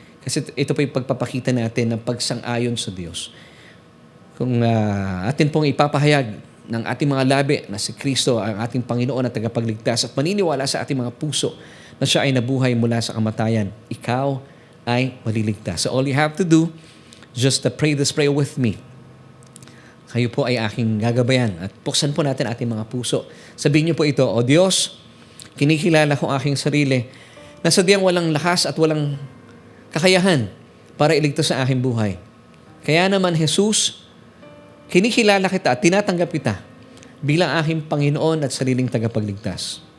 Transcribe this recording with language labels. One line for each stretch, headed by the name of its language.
Filipino: Kasi ito po yung pagpapakita natin ng pagsang-ayon sa Diyos. Kung atin pong ipapahayag ng ating mga labi na si Kristo ang ating Panginoon at tagapagligtas at maniniwala sa ating mga puso na siya ay nabuhay mula sa kamatayan, ikaw ay maliligtas.
English: So all you have to do, just pray this prayer with me.
Filipino: Kayo po ay aking gagabayan at buksan po natin ating mga puso. Sabihin niyo po ito, O Diyos, kinikilala ko aking sarili na sadyang walang lakas at walang kakayahan para iligtas sa aking buhay. Kaya naman, Jesus, kinikilala kita at tinatanggap kita bilang aking Panginoon at sariling tagapagligtas.